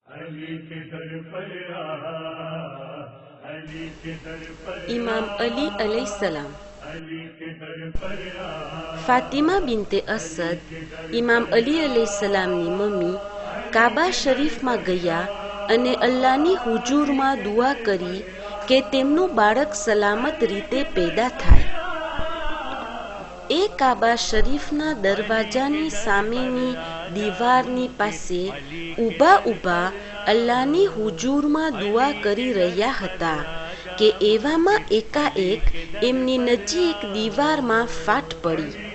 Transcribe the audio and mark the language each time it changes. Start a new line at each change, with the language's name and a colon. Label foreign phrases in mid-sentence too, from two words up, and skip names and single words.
Gujarati: इमाम अली अलैहिस्सलाम। फातिमा बिनते असद इमाम अली अलैहिस्सलामની મમ્મી કાબા શરીફમાં ગયા અને અલ્લાહની હુજુરમાં દુઆ કરી કે તેમનું બાળક સલામત રીતે પેદા થાય। એ કાબા શરીફના દરવાજાની સામેની દીવારની પાસે ઊભા ઊભા અલ્લાહની હુજુરમાં દુઆ કરી રહ્યા હતા કે એવામાં એકાએક એમની નજીક દીવારમાં ફાટ પડી।